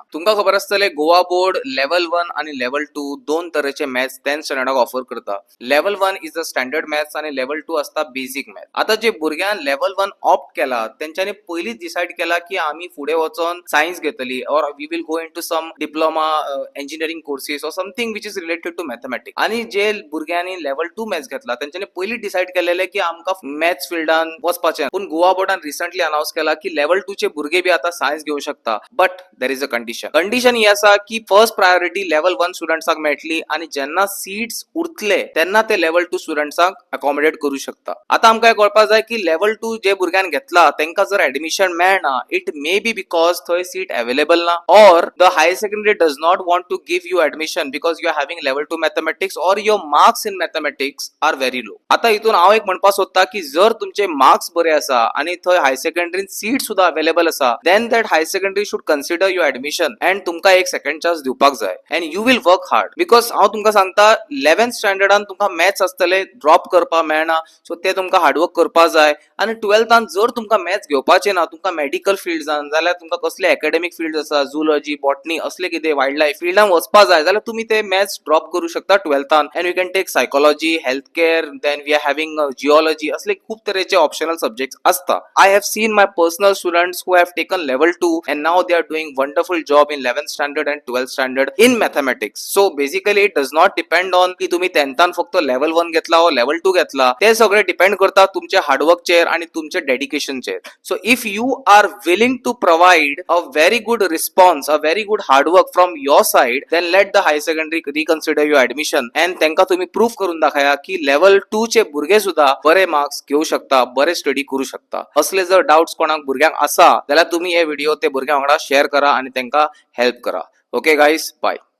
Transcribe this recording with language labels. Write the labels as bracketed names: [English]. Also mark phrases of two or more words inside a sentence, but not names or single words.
[Konkani] तुमकां खबर आसतलें गोवा बोर्ड लेवल 1 आनी लेवल 2 दोन तरेचे मॅथ्स 10th स्टँडर्डाक ऑफर करता. [English] Level 1 is a standard maths [Konkani] आनी लेवल 2 आसता [English] basic maths. [Konkani] आतां जे भुरग्यान लेवल 1 ऑप्ट केला तेंच्यांनी पयलींच डिसायड केला की आमी फुडें वचोन सायन्स घेतली [English] or we will go into some diploma engineering courses or something which is related to mathematics. [Konkani] आनी जे भुरग्यांनी लेवल 2 मॅथ्स घेतला तेंच्यांनी पयलीं डिसायड केलेले की आमकां मॅथ्स फिल्डान वचपाचें. पूण गोवा बोर्डान रिसंटली अनाउन्स केला की लेवल 2 चे भुरगे बी आतां सायन्स घेवं शकता. [English] but there is a condition [Konkani] ही आसा की [English] first priority [Konkani] लेवल 1 स्टुडंट्साक मेळटली आनी जेन्ना सीट्स उरतले तेन्ना ते लेवल 2 स्टुडंट्साक अकॉमोडेट करू शकता. आतां आमकां कळपाक जाय की लेवल 2 जे भुरग्यान घेतला तेंकां जर एडमिशन मेळना [English] it may be because [Konkani] थंय सीट अवेलेबल ना [English] or the higher secondary does not want to give you admission because you are having level 2 mathematics or your marks in mathematics are very low. [Konkani] आतां हितून हांव एक म्हणपाक सोदता की जर तुमचे मार्क्स बरे आसा आनी थंय हायर सेकंडरीन सीट सुद्धा अवेलेबल आसा [English] then that higher secondary should consider your admission and [Konkani] तुमकां एक सेकंड चान्स दिवपाक जाय [English] and you will work hard because [Konkani] हांव तुमकां सांगता 11th स्टँडर्डान तुमकां मॅथ्स आसतले ड्रॉप करपाक मेळना सो ते तुमकां हार्डवर्क करपाक जाय आनी 12थान जर तुमकां मॅथ्स घेवपाचें ना तुमकां मेडिकल फिल्ड्सान जाल्यार तुमकां कसले एकेडमिक फिल्ड आसा [English] zoology botany [Konkani] असले कितें [English] wild life [Konkani] फिल्डान वचपाक जाय जाल्यार तुमी ते मॅथ्स ड्रॉप करू शकता 12थान [English] and you can take psychology health care then we are having geology [Konkani] असले खूप तरेचे [English] optional subjects [Konkani] असता. [English] I have seen my personal students who have taken level 2 and now they are doing wonderful job in 11th standard and 12th standard in mathematics. so basically it does not depend on [Konkani] की तुम्ही 10थान फक्त लेवल 1 घेतला व लेवल 2 घेतला ते सगळे डिपेंड करता तुमचे हार्डवर्कचेर आणि तुमचे डेडिकेशनचेर. [English] so if you are willing to provide a very good response a very good hardwork from your side then let the higher secondary reconsider your admission and [Konkani] तेंका तुम्ही प्रूफ करून दाखया की लेवल 2 चे भुरगे सुद्धा बरे मार्क्स घेऊ शकता बरे स्टडी करू शकता. असले जर डाउट्स कोणाक भुरग्यांक आसा जाल्यार तुम्ही हे व्हिडिओ ते भुरग्यां वांगडा शेअर करा आणि तेंका हेल्प करा. [English] Okay guys bye.